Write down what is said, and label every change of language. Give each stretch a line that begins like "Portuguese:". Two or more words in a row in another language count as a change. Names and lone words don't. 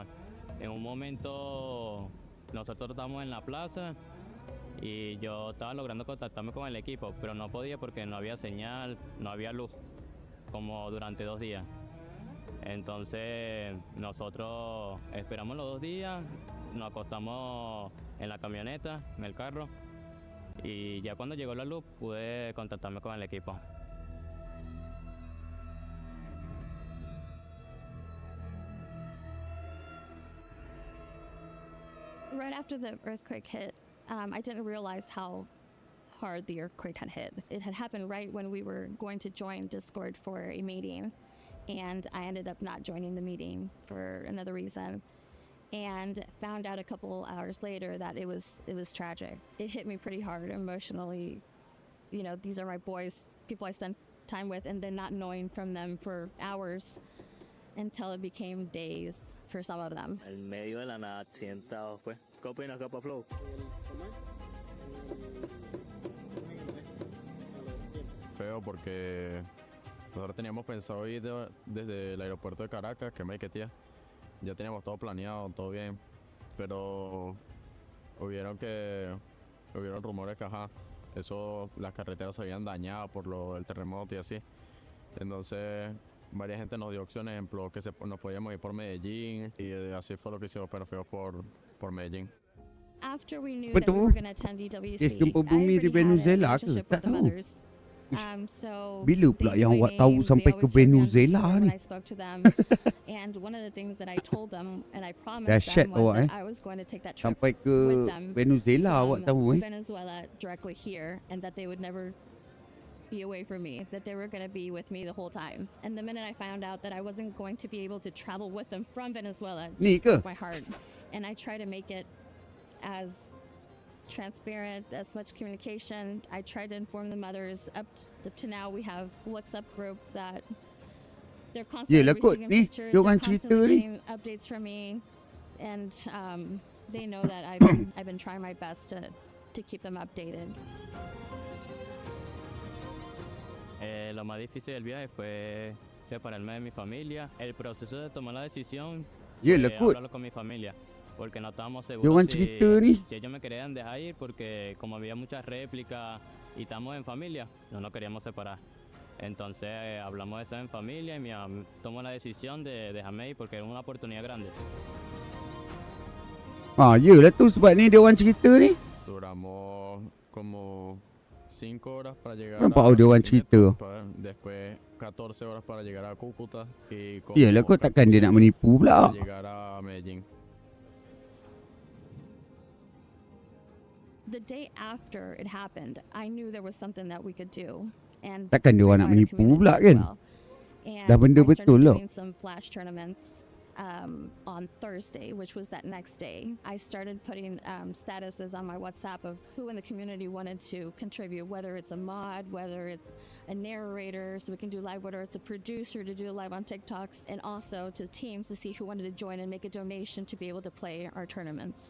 Spanish: En un momento nosotros estábamos en la plaza y yo estaba logrando contactarme con el equipo, pero no podía porque no había señal, no había luz, como durante 2 días. Entonces nosotros esperamos los 2 días, nos acostamos en la camioneta, en el carro, y ya cuando llegó la luz pude contactarme con el equipo.
English: Right after the earthquake hit, I didn't realize how hard the earthquake had hit. It had happened right when we were going to join Discord for a meeting, and I ended up not joining the meeting for another reason, and found out a couple hours later that it was tragic. It hit me pretty hard emotionally. You know, these are my boys, people I spent time with, and then not knowing from them for hours until it became days for some of them.
Spanish: El medio de la nada accidentado pues. ¿Qué opinas, Capa Flow? Feo porque nosotros teníamos pensado ir desde el aeropuerto de Caracas, que Maiquetía. Ya teníamos todo planeado, todo bien, pero hubieron rumores que las carreteras se habían dañado por el terremoto y así. Entonces varias gente nos dio opciones, ejemplo, que nos podíamos ir por Medellín, y así fue lo que hicimos, pero fuimos por Medellín.
English: After we knew that we were going to attend EWC, I already had a relationship with the mothers. So
Malay: Bila pula
English: they
Malay: yang awak
English: knew,
Malay: tahu
English: they
Malay: sampai ke
English: always heard me on
Malay: Venezuela
English: Discord when
Malay: ni?
English: I spoke to them. And one of the things that I told them and I promised
Malay: Dahsyat
English: them was
Malay: awak
English: that I was going to take that trip
Malay: Sampai ke
English: with them
Malay: Venezuela awak tahu
English: from Venezuela directly here, and that they would never be away from me, that they were going to be with me the whole time. And the minute I found out that I wasn't going to be able to travel with them from Venezuela, it
Malay: Ni
English: just
Malay: ke?
English: broke my heart. And I try to make it as transparent, as much communication. I tried to inform the mothers. Up to now, we have WhatsApp group that they're constantly
Malay: Yelah kot
English: receiving
Malay: ni,
English: pictures,
Malay: dia
English: they're
Malay: orang cerita
English: constantly
Malay: ni.
English: getting updates from me, and they know that I've been trying my best to keep them updated.
Spanish: Lo más difícil del viaje fue separarme de mi familia. El proceso de tomar la decisión
Malay: Yelah
Spanish: fue
Malay: kot.
Spanish: hablarlo con mi familia, porque no estábamos
Malay: Dia
Spanish: seguros
Malay: orang cerita ni.
Spanish: si ellos me querían dejar ir, porque como había muchas réplicas y estamos en familia, no nos queríamos separar. Entonces hablamos de eso en familia y mi mamá tomó la decisión de dejarme ir porque era una oportunidad grande.
Malay: Yelah tu sebab ni dia orang cerita ni.
Spanish: Duramos como 5 horas para llegar
Malay: Nampak
Spanish: a
Malay: dia orang cerita.
Spanish: después 14 horas para llegar a Cúcuta y
Malay: Yelah kot, takkan dia nak menipu pula.
Spanish: para llegar a Medellín.
English: The day after it happened, I knew there was something that we could do. And
Malay: Takkan dia orang nak
English: bring wider
Malay: menipu pula
English: community as
Malay: kan?
English: well. And
Malay: Dah benda
English: I started
Malay: betul lah.
English: doing some flash tournaments on Thursday, which was that next day. I started putting statuses on my WhatsApp of who in the community wanted to contribute, whether it's a mod, whether it's a narrator, so we can do live, whether it's a producer to do live on TikToks, and also to teams to see who wanted to join and make a donation to be able to play our tournaments.